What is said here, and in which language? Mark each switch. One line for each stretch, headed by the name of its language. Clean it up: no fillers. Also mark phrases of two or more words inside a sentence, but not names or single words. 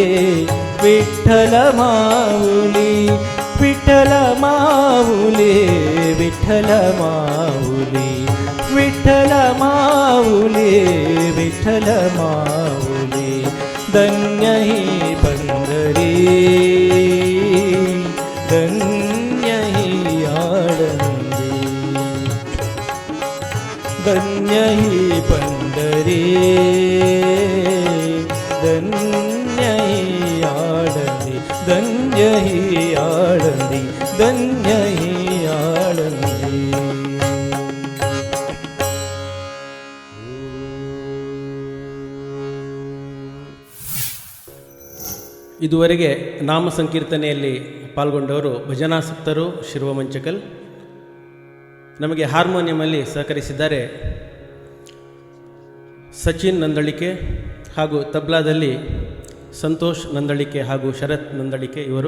Marathi: विठ्ठल माऊली विठ्ठल माऊली विठ्ठल माऊली विठ्ठल माऊली विठ्ठल माऊली धन्य ही पंढरी धन्य ही आळंदी धन्य ही पंढरी धन्य ही आळंदी धन्य ही आळंदी धन्य ही आळंदी.
Kannada: ಇದುವರೆಗೆ ನಾಮ ಸಂಕೀರ್ತನೆಯಲ್ಲಿ ಪಾಲ್ಗೊಂಡವರು ಭಜನಾಸಕ್ತರು ಶಿರುವ ಮಂಚಕಲ್. ನಮಗೆ ಹಾರ್ಮೋನಿಯಮಲ್ಲಿ ಸಹಕರಿಸಿದ್ದಾರೆ ಸಚಿನ್ ನಂದಳಿಕೆ ಹಾಗೂ ತಬ್ಲಾದಲ್ಲಿ ಸಂತೋಷ್ ನಂದಳಿಕೆ ಹಾಗೂ ಶರತ್ ನಂದಳಿಕೆ ಇವರು.